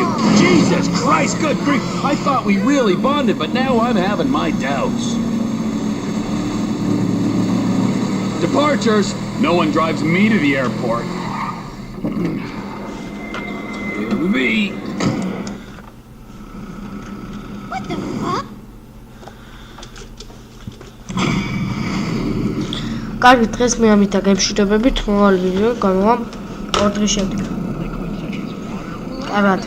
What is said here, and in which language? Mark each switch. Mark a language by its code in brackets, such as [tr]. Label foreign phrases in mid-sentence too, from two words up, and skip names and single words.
[en] Jesus Christ, good grief. I thought we really bonded, but now I'm having my doubts. Departures. No one drives me to the airport. Here we be. What the fuck? [ka] კარგი, დღეს მე ამით დაგემშვიდობებით, მომავალ ვიდეო გამოვა 2 დღის შემდეგ. კარგად.